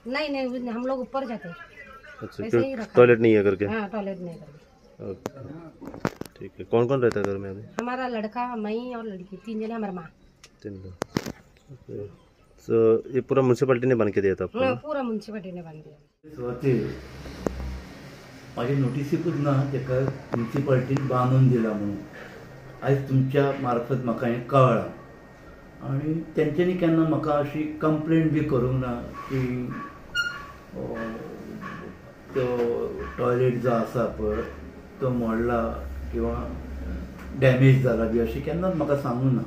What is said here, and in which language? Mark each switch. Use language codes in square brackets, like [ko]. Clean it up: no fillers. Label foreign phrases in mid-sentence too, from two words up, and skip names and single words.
[hi] नहीं हम लोग ऊपर जाते हैं. अच्छा. ऐसे ही रखा. टॉयलेट नहीं है करके? हाँ टॉयलेट नहीं करके. ओके. ठीक है. कौन कौन रहता है घर में अभी? हमारा लड़का, मैं और लड़की, 3 जने, हमारी माँ. 3 लोग. ओके. सो ये पूरा म्यूनसिपैलिटी ने बन के दिया था आपको? हाँ पूरा म्युन्सिपालिटी ने बांध दिया. [kok] सुवातेर माझ्या नोटिसीकूच ना ताका म्युन्सिपाल्टीन बांदून दिला म्हणून आयज तुमच्या मार्फत म्हाका हें कळ्ळां. आनी तेंच्यांनी केन्ना म्हाका अशी कंप्लेंट बी करूंक ना की तो टॉयलेट जो आसा पळय तो मोडला किंवा डॅमेज जाला बी अशें केन्नाच म्हाका सांगूंक ना.